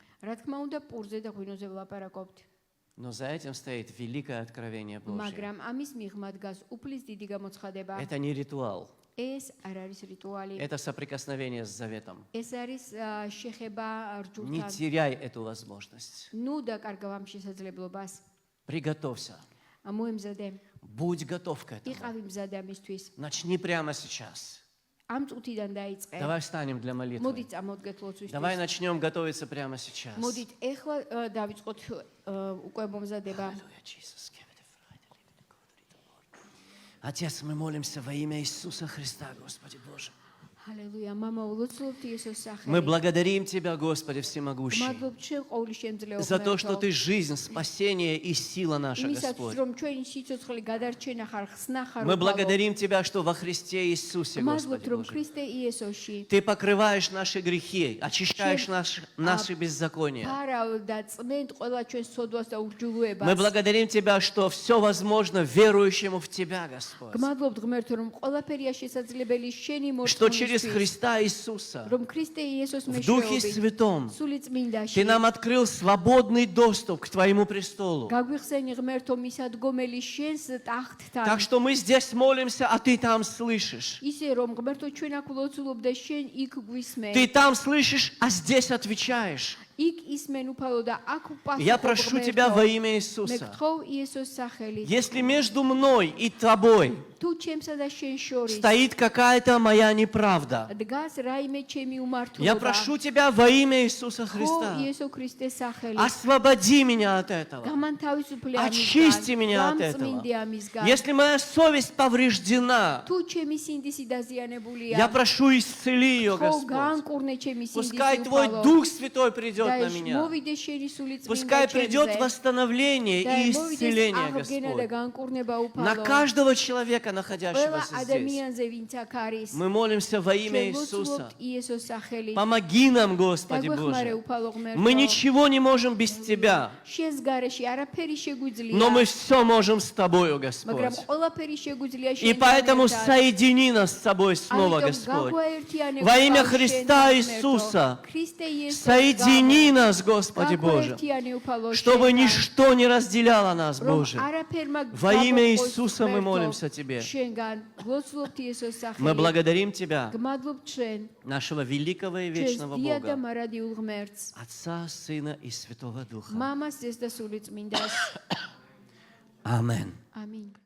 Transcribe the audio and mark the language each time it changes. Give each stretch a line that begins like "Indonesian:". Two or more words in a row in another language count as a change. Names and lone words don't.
Georgian: რა თქმა უნდა, პურზე და ღვინოზე ვლაპარაკობთ.
Russian: Но за этим стоит великое откровение Божье.
Georgian: მაგრამ ამის მიღმა დგას უფლის დიდი გამოცხადება.
Russian: Это не ритуал.
Georgian: ეს არ არის რიტუალი.
Russian: Это соприкосновение с заветом.
Georgian: ეს არის შეხება
Russian: Не
Georgian: რჯულთან.
Russian: теряй эту возможность.
Georgian: ნუ დაკარგავ ამ შესაძლებლობას.
Russian: Приготовься.
Georgian: მოემზადე.
Russian: Будь готов к этому.
Georgian: იყავი მზადე ამისთვის.
Russian: Начни прямо сейчас.
Georgian: ამ წუთიდან დაიწყე.
Russian: Давай встанем для молитвы.
Georgian: მოდით წამოდგეთ ლოცვისთვის.
Russian: Давай начнем готовиться прямо сейчас.
Georgian: მოდით ეხლა დავიწყოთ უკვე მომზადება.
Russian: Аллилуйя, Иисус. Отец, мы молимся во имя Иисуса Христа, Господи Боже.
Georgian: ჰალელუია, მამა, ულოცულობთ იესოს
Russian: Мы
Georgian: სახელით.
Russian: благодарим Тебя, Господи Всемогущий,
Georgian: მადლობ ჩვენ ყოვლის შემძლეობ
Russian: за то, что Ты жизнь, спасение и сила наша,
Georgian: იმისაც
Russian: Господь.
Georgian: რომ ჩვენი სიცოცხლე გადარჩენა ხარ, ხსნა ხარ.
Russian: Мы благодарим Тебя, что во Христе Иисусе,
Georgian: მადლობ
Russian: Господи
Georgian: რომ
Russian: Боже,
Georgian: ქრისტე იესოში
Russian: Ты покрываешь наши грехи, очищаешь наши беззакония.
Georgian: ფარავ და წმენდ ყველა ჩვენ სოდვას და ურჯულოებას.
Russian: Мы благодарим Тебя, что все возможно верующему в Тебя, Господь.
Georgian: გმადლობთ ღმერთო რომ ყველაფერია შესაძლებელი შენი
Russian: Что через
Georgian: მორწმუნისთვის.
Russian: Христа Иисуса,
Georgian: რომ ქრისტე იესოს
Russian: в Духе
Georgian: მეშვეობით
Russian: Святом,
Georgian: სული წმინდაში
Russian: Ты нам открыл свободный доступ к Твоему престолу.
Georgian: გაგვიხსენი ღმერთო მისადგომელი შენს ტახტთან.
Russian: Так что мы здесь молимся, а Ты там слышишь.
Georgian: ისე რომ ღმერთო ჩვენ აქ ვლოცულობ და შენ იქ გვისმენ.
Russian: Ты там слышишь, а здесь отвечаешь.
Georgian: იქ ისმენ უფალო და აქ პასუხობ.
Russian: Я прошу Тебя во имя
Georgian: მე
Russian: Иисуса,
Georgian: გთხოვ იესოს სახელით.
Russian: если между мной и Тобой
Georgian: თუ ჩემსა და შენ შორის
Russian: стоит какая-то моя неправда,
Georgian: დგას რაიმე ჩემი უმართლობა.
Russian: я прошу Тебя во имя Иисуса
Georgian: ხო
Russian: Христа,
Georgian: იესო ქრისტეს სახელით.
Russian: освободи меня от этого.
Georgian: გამანთავისუფლე
Russian: Очисти меня от этого. Если моя совесть повреждена,
Georgian: თუ ჩემი სინდისი დაზიანებულია.
Russian: я прошу, исцели ее,
Georgian: ხო
Russian: Господь.
Georgian: განკურნე ჩემი სინდისი.
Russian: Пускай Твой Дух Святой придет
Georgian: და
Russian: на меня.
Georgian: მოვიდე შენი სული წმინდა
Russian: Пускай придет
Georgian: ჩემზე.
Russian: восстановление
Georgian: და
Russian: и
Georgian: მოვიდეს
Russian: исцеление,
Georgian: აღდგენა და
Russian: Господь.
Georgian: განკურნება
Russian: На
Georgian: უფალო.
Russian: каждого человека,
Georgian: ყველა
Russian: находящегося здесь.
Georgian: ადამიანზე ვინც აქ არის.
Russian: Мы молимся во имя
Georgian: ჩვენ
Russian: Иисуса.
Georgian: ვუწულებთ იესოს სახელით.
Russian: Помоги нам, Господи
Georgian: დაგვეხმარე
Russian: Боже.
Georgian: უფალო ღმერთო.
Russian: Мы ничего не можем без Тебя,
Georgian: შენს garaში არაფერი შეგვიძლია.
Russian: но мы все можем с Тобою,
Georgian: მაგრამ
Russian: Господь.
Georgian: ყველაფერი შეგვიძლია
Russian: И
Georgian: შენთან
Russian: поэтому
Georgian: ერთად.
Russian: соедини нас с собой снова,
Georgian: ამიტომ
Russian: Господь.
Georgian: გაგვაერთიანე
Russian: Во имя
Georgian: უფალო
Russian: Христа
Georgian: შენთან
Russian: Иисуса
Georgian: ერთად. ქრისტე იესოს
Russian: Соедини
Georgian: გამო.
Russian: нас, Господи Боже,
Georgian: გაგვაერთიანე უფალო
Russian: чтобы
Georgian: შენთან.
Russian: ничто не разделяло нас,
Georgian: რომ
Russian: Боже.
Georgian: არაფერმა
Russian: Во имя
Georgian: გაგვაყოს
Russian: Иисуса мы
Georgian: ღმერთო
Russian: молимся Тебе.
Georgian: შენგან ვლოცულობთ იესოს
Russian: Мы
Georgian: სახელით.
Russian: благодарим Тебя,
Georgian: გმადლობ ჩვენ
Russian: нашего великого и
Georgian: ჩვენს
Russian: вечного
Georgian: დიად და
Russian: Бога,
Georgian: მარადიულ ღმერთს.
Russian: Отца, Сына и Святого Духа.
Georgian: მამას, ძეს და სული წმინდას.
Russian: Аминь.
Georgian: ამინ.